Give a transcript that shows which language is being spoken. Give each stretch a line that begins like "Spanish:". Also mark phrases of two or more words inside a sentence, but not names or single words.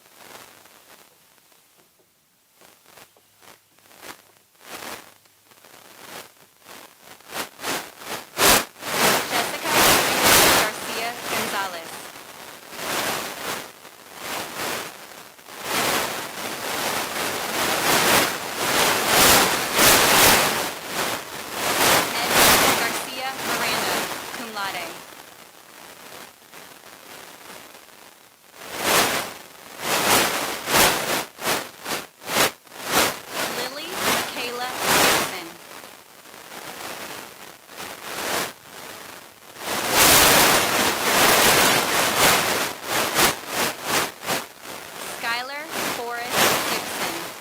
English: Jessica Garcia Gonzalez. Edna Garcia Miranda,
Latin: cum laude.
English: Lily Michaela Gibson. Skylar Forrest Gibson.